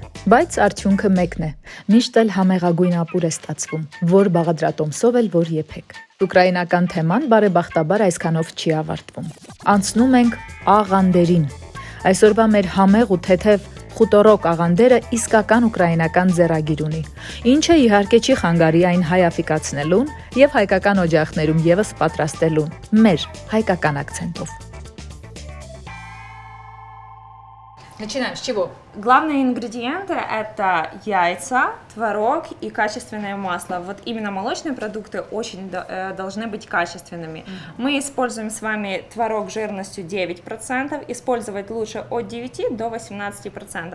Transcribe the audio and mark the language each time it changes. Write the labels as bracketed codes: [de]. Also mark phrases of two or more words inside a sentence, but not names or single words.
[hy] Բայց արդյունքը մեկն է։ Միշտ էլ համեղագույն ապուր է ստացվում, որ բաղադրատոմսով էլ որ եփեք։ Ուկրաինական թեման բարեբախտաբար այսքանով չի ավարտվում։ Անցնում ենք աղանդերին։ Այսօրվա մեր համեղ ու թեթև խուտորոկ աղանդերը իսկական ուկրաինական ձեռագիր ունի, ինչը իհարկե չի խանգարի այն հայ-աֆրիկացնելուն եւ հայկական օջախներում եւս պատրաստելուն, մեր հայկական акցենտով։ [ru] Начинаем с чего? Главные ингредиенты это яйца, творог и качественное масло. Вот именно молочные продукты очень должны быть качественными. Мы используем с вами творог жирностью 9%, использовать лучше от 9 до 18%.